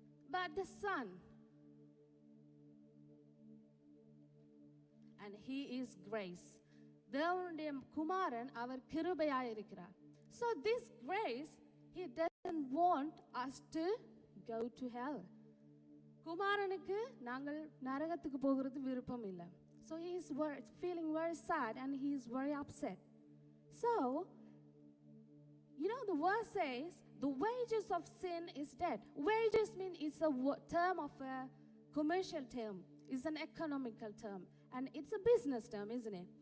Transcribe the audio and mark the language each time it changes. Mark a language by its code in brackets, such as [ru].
[en] But the Son, and he is grace. [ta] தேவனுடைய குமாரன் அவர் கிருபையாய் இருக்கிறார். [en] So this grace, he doesn't want us to go to hell. [ta] குமாரனுக்கு நாங்கள் நரகத்துக்கு போகிறது விருப்பம் இல்லை. [en] So he is feeling very sad and he is very upset. So, you know, the verse says, the wages of sin is death. Wages mean it's a term of a commercial term. It's an economical term. And it's a business term, isn't it?